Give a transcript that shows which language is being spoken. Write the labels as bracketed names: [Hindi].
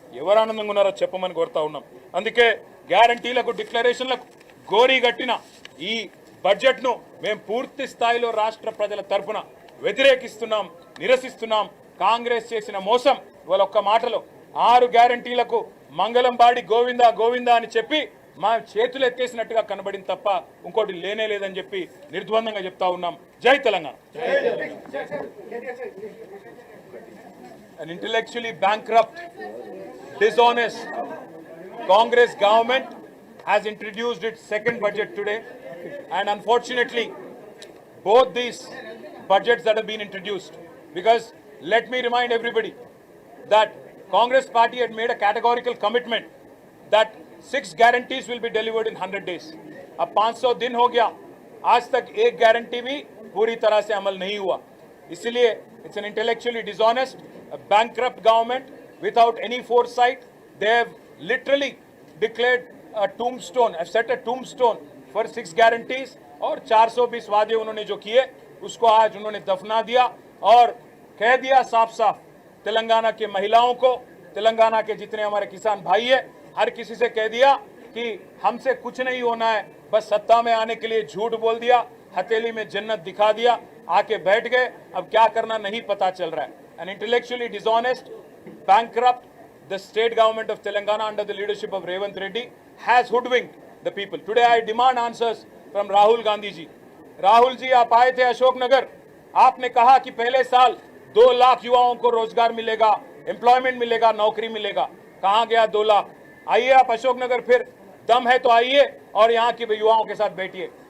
[Telugu] ఎవరు ఆనందంగా ఉన్నారో చెప్పమని కోరుతా ఉన్నాం. అందుకే గ్యారంటీలకు డిక్లరేషన్లకు గోరీ గట్టిన ఈ బడ్జెట్ను మేము పూర్తి స్థాయిలో రాష్ట్ర ప్రజల తరఫున వ్యతిరేకిస్తున్నాం, నిరసిస్తున్నాం. కాంగ్రెస్ చేసిన మోసం ఇవాళ ఒక్క మాటలో 6 గ్యారంటీలకు మంగళం బాడి గోవిందా గోవిందా అని చెప్పి మా చేతులు ఎత్తేసినట్టుగా కనబడింది తప్ప ఇంకోటి లేనే లేదని చెప్పి నిర్ద్వందంగా చెప్తా ఉన్నాం. జై Telangana. [English] An intellectually bankrupt, dishonest Congress government has introduced its second budget today, and unfortunately both these budgets that have been introduced, because let me remind everybody that Congress party had made a categorical commitment that 6 guarantees will be delivered in 100 days. [Hindi] अब 500 दिन हो गया, आज तक एक guarantee भी पूरी तरह से अमल नहीं हुआ. इसलिए [English] it's an intellectually dishonest, a bankrupt government without any foresight. They have literally declared a tombstone, have set a tombstone for 6 guarantees, [Hindi] और 420 वादे उन्होंने जो किए उसको आज उन्होंने दफना दिया और कह दिया साफ साफ तेलंगाना के महिलाओं को, तेलंगाना के जितने हमारे किसान भाई है, हर किसी से कह दिया कि हमसे कुछ नहीं होना है, बस सत्ता में आने के लिए झूठ बोल दिया, हथेली में जन्नत दिखा दिया, आके बैठ गए, अब क्या करना नहीं पता चल रहा है. [English] An intellectually dishonest, bankrupt, the state government of Telangana under the leadership of Revant Reddy has hoodwinked the people. Today I demand answers from Rahul Gandhi ji. [Hindi] Rahul ji, आप आए थे अशोकनगर, आपने कहा कि पहले साल 2 लाख युवाओं को रोजगार मिलेगा, एम्प्लॉयमेंट मिलेगा, नौकरी मिलेगा. कहां गया 2 लाख? आइए आप अशोकनगर, फिर दम है तो आइए और यहाँ के युवाओं के साथ बैठिए.